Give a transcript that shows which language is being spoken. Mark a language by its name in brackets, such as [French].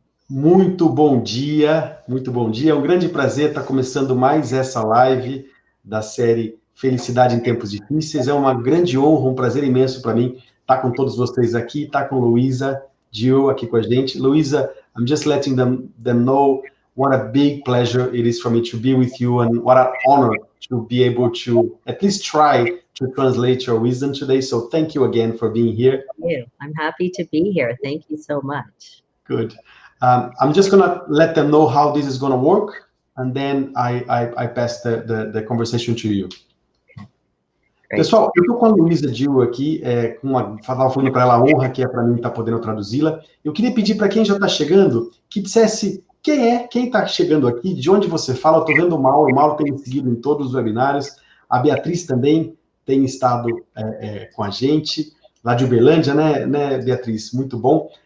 [Portuguese] Muito bom dia, muito bom dia. É um grande prazer estar começando mais essa live da série Felicidade em Tempos Difíceis. É uma grande honra, um prazer imenso para mim estar com todos vocês aqui, estar com Louisa Jewell aqui com a gente. [English] Louisa, I'm just letting them know what a big pleasure it is for me to be with you and what an honor to be able to at least try to translate your wisdom today. So thank you again for being here. Thank you. I'm happy to be here. Thank you so much. Good. I'm just going to let them know how this is going to work, and then I pass the conversation to you. Great. [Portuguese] Pessoal, eu estou com a Louisa Jewell aqui, estava falando para ela a honra que é para mim estar podendo traduzi-la. Eu queria pedir para quem já está chegando, que dissesse quem está chegando aqui, de onde você fala. Eu estou vendo o Mauro tem me seguido em todos os webinários, a Beatriz também tem estado com a gente, lá de Uberlândia, né, Beatriz? Muito bom.